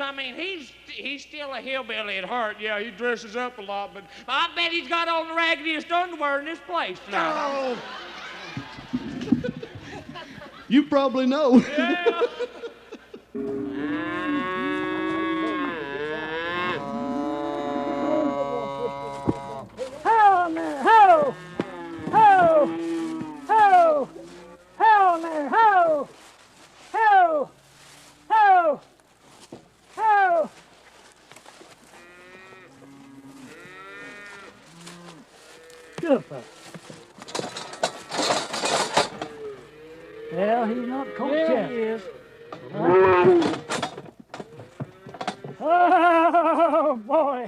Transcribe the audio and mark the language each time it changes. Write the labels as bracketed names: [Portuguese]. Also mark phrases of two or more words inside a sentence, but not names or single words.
[English] I mean, he's still a hillbilly at heart. Yeah, he dresses up a lot, but I bet he's got on the raggediest underwear in this place now. Oh. You probably know. Yeah. Ho there, ho! Ho! Ho! Ho there, ho! Ho! Ho! Ho! Good fellow. Well, he's not caught yet. He is. Oh, boy!